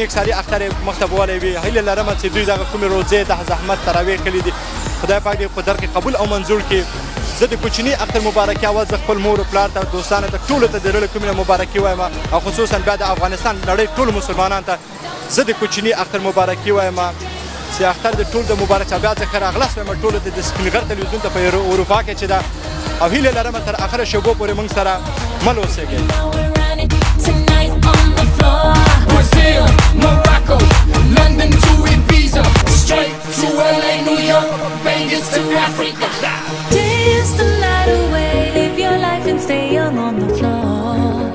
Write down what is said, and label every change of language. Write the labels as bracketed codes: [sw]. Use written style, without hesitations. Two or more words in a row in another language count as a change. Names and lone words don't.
[ps] نیکساري اختر یې مخ ته بولی وي هیله لرم چې دوی دغه کومې روزې د زحمت تراویح کړي دي خدای پاک دې په در کې قبول او منظور کړي زه د کوچني اختر مبارکي اول زه خپل مور و پلار ته دوستانو ته ټولو ته د زړه کومې نه مبارکي وایم او خصوصا بیا د افغانستان نړۍ ټولو مسلمانانو ته زه د کوچني اختر مبارکي وایم چې اختر د ټول د مبارک بیا زه ښه راغلاست وایم ټولو ته د سپین غر تلویزیون ته په اروپا کې چې ده او هیله لرم تر اخره شګو پورې موږ سره مل اوسېږئ [en] Brazil, Morocco, London to Ibiza, straight to LA, New York, Vegas to Africa. Dance the night away, live your life and stay young on the floor.